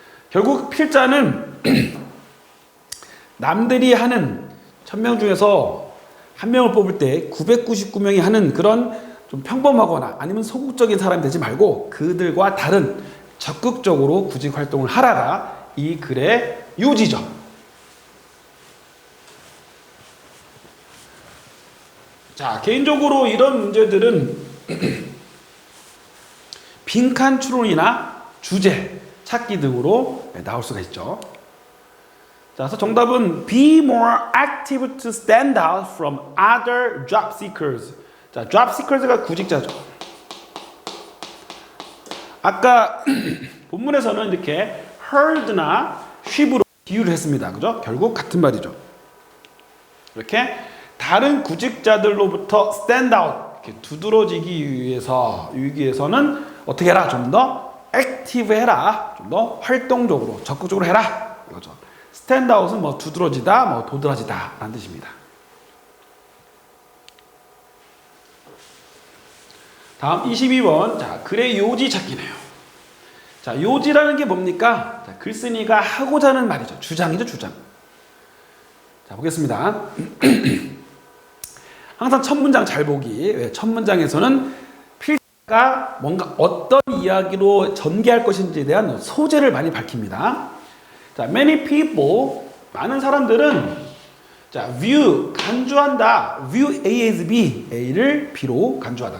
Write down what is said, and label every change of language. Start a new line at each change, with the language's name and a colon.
Korean: 결국 필자는 남들이 하는 1000명 중에서 한 명을 뽑을 때 999명이 하는 그런 좀 평범하거나 아니면 소극적인 사람이 되지 말고 그들과 다른 적극적으로 구직 활동을 하라가 이 글의 요지죠. 자, 개인적으로 이런 문제들은 빈칸 추론이나 주제 찾기 등으로 나올 수가 있죠. 자, 그래서 정답은
English: be more active to stand out from other job seekers.
Korean: 자, job seekers가 구직자죠. 아까 본문에서는 이렇게 heard나 ship으로 비유를 했습니다. 그죠? 결국 같은 말이죠. 이렇게 다른 구직자들로부터 stand out, 이렇게 두드러지기 위해서는 어떻게 해라? 좀 더 액티브 해라. 좀 더 활동적으로, 적극적으로 해라. 이거죠. stand out은 뭐 두드러지다, 뭐 도드라지다 라는 뜻입니다. 다음 22번. 자, 글의 요지 찾기네요. 자, 요지라는 게 뭡니까? 자, 글쓴이가 하고자 하는 말이죠. 주장이죠, 주장. 자, 보겠습니다. 항상 첫 문장 잘 보기. 왜? 첫 문장에서는 필자가 뭔가 어떤 이야기로 전개할 것인지에 대한 소재를 많이 밝힙니다. 자,
English: many people,
Korean: 많은 사람들은 자, view, 간주한다.
English: view A as B,
Korean: A를 B로 간주하다.